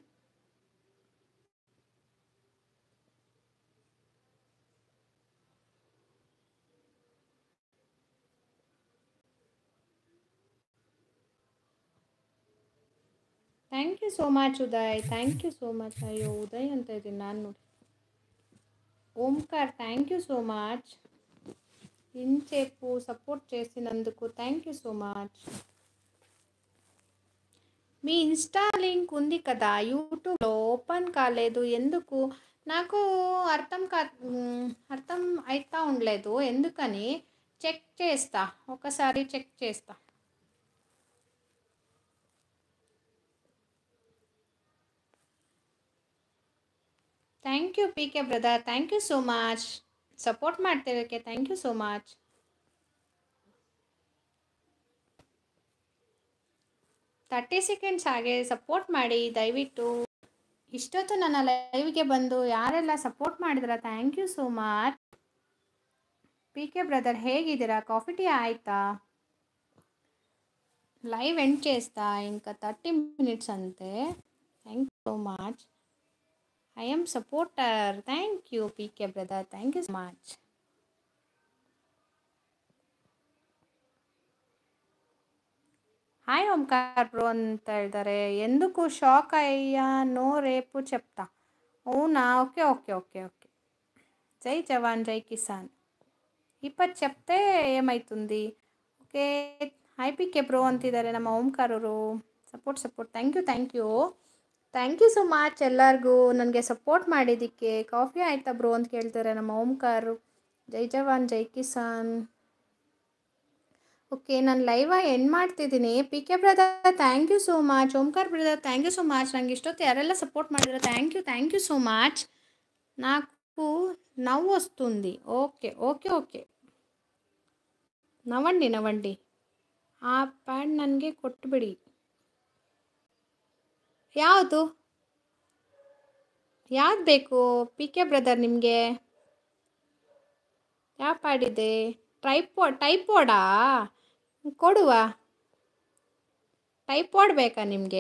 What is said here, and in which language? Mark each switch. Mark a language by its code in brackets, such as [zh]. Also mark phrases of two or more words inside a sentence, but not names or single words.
[en] Thank you so much Uday, thank you so much. [kn] ಅಯ್ಯೋ ಉದಯ್ ಅಂತ ಇದ್ದೀನಿ ನಾನು ನೋಡಿ. [te] ఓంకార్ [en] thank you so much, [te] ఇంతసేపు సపోర్ట్ చేసినందుకు [en] thank you so much. [te] మీ [en] Insta link [te] ఉంది కదా యూట్యూబ్లో, ఓపెన్ కాలేదు ఎందుకు? నాకు అర్థం అవుతా ఉండలేదు ఎందుకని. చెక్ చేస్తా, ఒకసారి చెక్ చేస్తా. [en] Thank you PK brother, thank you so much. [kn] ಸಪೋರ್ಟ್ ಮಾಡ್ತಿರೋಕ್ಕೆ [en] thank you so much. [kn] 30 ಸೆಕೆಂಡ್ಸ್ ಹಾಗೆ ಸಪೋರ್ಟ್ ಮಾಡಿ ದಯವಿಟ್ಟು. ಇಷ್ಟೊತ್ತು ನನ್ನ ಲೈವ್ಗೆ ಬಂದು ಯಾರೆಲ್ಲ ಸಪೋರ್ಟ್ ಮಾಡಿದ್ರ [en] thank you so much. [kn] ಪಿ ಕೆ ಬ್ರದರ್ ಹೇಗಿದ್ದೀರಾ? [en] coffee tea [kn] ಆಯಿತಾ? [en] live end [te] చేస్తా, ఇంకా 30 minutes అంతే. [en] Thank you so much. I am supporter. Thank you PK brother, thank you so much. [kn] ಹಾಯ್ ಓಂಕಾರ್ ಬ್ರೋ ಅಂತ ಹೇಳ್ತಾರೆ. [te] ఎందుకు షాక్ అయ్యానో రేపు చెప్తా. అవునా? [en] OK OK OK OK. [hi] जय जवान जय किसान. [te] ఇప్పుడు చెప్తే ఏమవుతుంది? ఓకే. [kn] ಹಾಯ್ ಪಿ ಕೆ ಬ್ರೋ ಅಂತಿದ್ದಾರೆ ನಮ್ಮ ಓಂಕಾರ್ ಅವರು. [en] support thank you so much [kn] ಎಲ್ಲರಿಗೂ ನನಗೆ ಸಪೋರ್ಟ್ ಮಾಡಿದ್ದಕ್ಕೆ. ಕಾಫಿ ಆಯಿತಾ ಬ್ರೋ ಅಂತ ಕೇಳ್ತಾರೆ ನಮ್ಮ ಓಂಕಾರ್. [hi] जय जवान जय किसान. [kn] ಓಕೆ, ನಾನು [en] live end [kn] ಮಾಡ್ತಿದ್ದೀನಿ. [en] PK brother thank you so much. Omkar brother thank you so much. [kn] ನನಗೆ ಇಷ್ಟೊತ್ತು ಯಾರೆಲ್ಲ సపోర్ట్ ಮಾಡಿದ್ರು [en] thank you so much. [te] నాకు నవ్వు వస్తుంది. [en] OK OK OK, [te] నవ్వండి. [kn] ಆ ಪ್ಯಾಡ್ ನನಗೆ ಕೊಟ್ಟುಬಿಡಿ. ಯಾವುದು ಬೇಕು ಪಿ ಕೆ ಬ್ರದರ್ ನಿಮಗೆ? ಯಾವ ಪ್ಯಾಡ್ ಇದೆ? ಟೈಪೋಡಾ? ಕೊಡುವ. ಟೈಪಾಡ್ ಬೇಕಾ ನಿಮಗೆ?